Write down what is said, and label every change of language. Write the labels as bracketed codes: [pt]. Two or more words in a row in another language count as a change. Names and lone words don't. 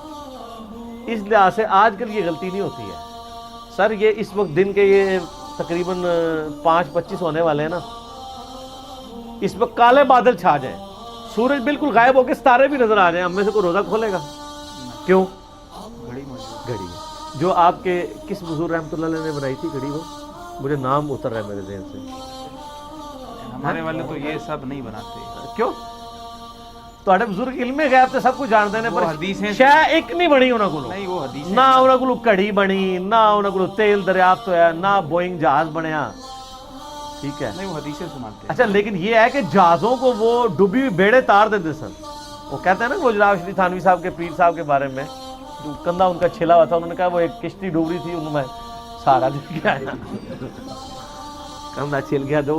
[ur] اس لحاظ سے آج کل یہ غلطی نہیں ہوتی ہے. سر یہ اس وقت دن کے یہ تقریباً 5:25 ہونے والے ہیں نا, اس وقت کالے بادل چھا جائیں, سورج بالکل غائب ہو کے ستارے بھی نظر آ جائیں, ہم میں سے کوئی روزہ کھولے گا؟ کیوں؟ گھڑی جو آپ کے کس حضور رحمۃ اللہ علیہ نے بنائی تھی گھڑی, وہ مجھے نام اتر رہا ہے میرے ذہن سے. ہمارے والے تو یہ سب نہیں بناتے. کیوں؟ [pa] ਤੁਹਾਡੇ ਬਜ਼ੁਰਗ ਇਲਮੇ ਗੈਬ ਤੇ ਸਭ ਕੁਝ ਜਾਣਦੇ ਨੇ, [ur] وہ [pa] ਪਰ [ur] حدیثیں [pa] ਸ਼ੈ ਇੱਕ ਨਹੀਂ ਬਣੀ ਉਹਨਾਂ ਕੋਲੋਂ। [ur] نہیں وہ حدیثیں [pa] ਨਾ ਉਹਨਾਂ ਕੋਲੋਂ ਘੜੀ ਬਣੀ, ਨਾ ਉਹਨਾਂ ਕੋਲੋਂ ਤੇਲ ਦਰਿਆਫਤ ਹੋਇਆ, ਨਾ بوئنگ جہاز بنیا، ٹھیک ہے۔ [ur] نہیں وہ حدیثیں سناتے ہیں۔ اچھا لیکن یہ ہے کہ جہازوں کو وہ ڈوبی ہوئی بیڑے تار دیتے سن، وہ کہتے ہیں نا گجرات شریف تھانوی صاحب کے پیر صاحب کے بارے میں، جو کندھا ان کا چھلا ہوا تھا، انہوں نے کہا وہ ایک کشتی ڈوب رہی تھی، انہوں نے سارا دل گیا کندھا چھل گیا جو